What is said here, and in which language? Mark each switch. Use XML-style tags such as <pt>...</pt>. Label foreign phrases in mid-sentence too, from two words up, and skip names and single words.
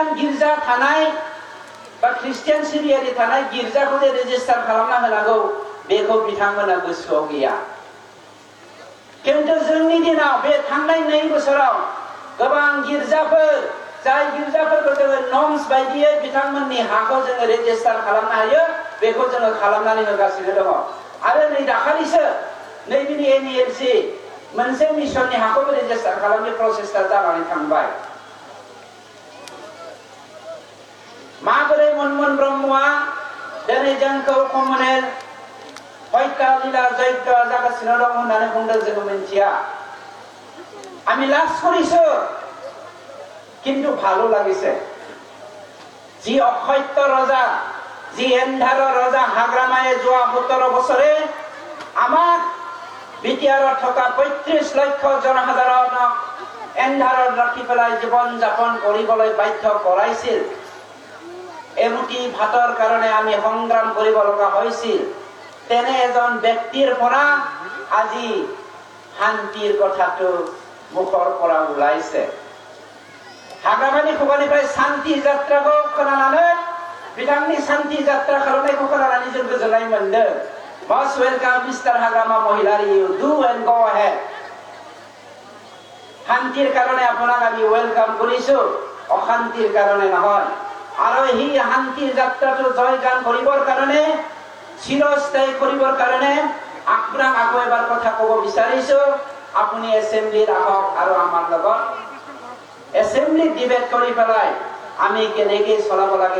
<brx>गिर्जा थानाय बा ख्रिस्टियान सिबियारि थानाय गिर्जाखौ जे रेजिस्टार खालामना होनांगौ बेखौ बिथांमोना गोसोआव गैया किन्तु जोंनि दिनाव बे थांनाय 2 बोसोराव गोबां गिर्जाफोर जाय गिर्जाफोरखौ जोङो नर्म्स बायदियै बिथांमोननि हाखौ जोङो रेजिस्टार खालामनो हायो बेखौ जोङो खालामनानै होगासिनो दङ आरो नै दाखालिसो नैबेनि एनइएलसि मोनसे मिशननि हाखौ रेजिस्टार खालामनाय प्रसेसआ जानानै थांबाय माबोरै मनमोहन ब्रह्मआ दिनै जोंखौ कमनेल हत्या लीला यज्ञ जागासिनो दं होननानै बुंदों जोङो मिन्थिया</brx> <as>আমি লাজ কৰিছো, কিন্তু ভালো লাগিছে। যি অসত্য ৰজা, যি এন্ধাৰৰ ৰজা হাগ্ৰামায়ে যোৱা 17 বছৰে আমাক বিটিআৰত থকা 35 লক্ষ জনসাধাৰণক এন্ধাৰত ৰাখি পেলাই জীৱন যাপন কৰিবলৈ বাধ্য কৰাইছিল। এমুঠি ভাতৰ কাৰণে আমি সংগ্ৰাম কৰিব লগা হৈছিল। তেনে এজন ব্যক্তিৰ পৰা আজি শান্তিৰ কথাটো মুখৰ পৰা ওলাইছে।</as> <brx>হাগ্রামানি खुगानिफ्राय शान्ति जात्राखौ खोनानानै बिथांनि शान्ति जात्रा खालामनायखौ खोनानानै जों गोजोननाय मोनदों।</brx> <en>Most welcome Mr. Hagrama Mohilari, you do and go ahead.</en> <as>শান্তিৰ কাৰণে আপোনাক আমি ওয়েলকাম কৰিছো, অশান্তিৰ কাৰণে নহয়। আৰু এই শান্তিৰ যাত্ৰাটো জয়গান কৰিবৰ কাৰণে, চিৰস্থায়ী কৰিবৰ কাৰণে আপোনাক আকৌ এবাৰ কথা ক'ব বিচাৰিছো। আপুনি এছেম্বলিত আহক আৰু আমাৰ লগত এছেম্বলিত ডিবেট কৰি পেলাই আমি কেনেকৈ চলাব লাগে।</as>